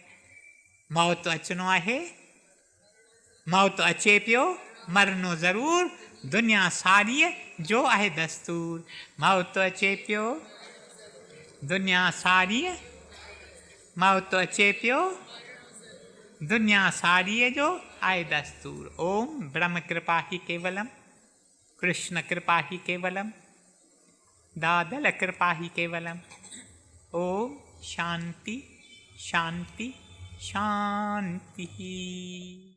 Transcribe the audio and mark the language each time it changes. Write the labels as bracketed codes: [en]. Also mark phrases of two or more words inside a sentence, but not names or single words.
[sd] मौत अचिणो आहे, मौत अचे पियो, मरनो ज़रूर, दुनिया सारीअ जो आहे दस्तूर। मौत अचे पियो, दुनिया सारीअ, मौत अचे पियो, दुनिया सारीअ जो आहे दस्तूर। [sa] ओम ब्रह्म कृपा ही केवलम, कृष्ण कृपा ही केवलम, दादल कृपा ही केवलम। ओम शांति शांति शांति।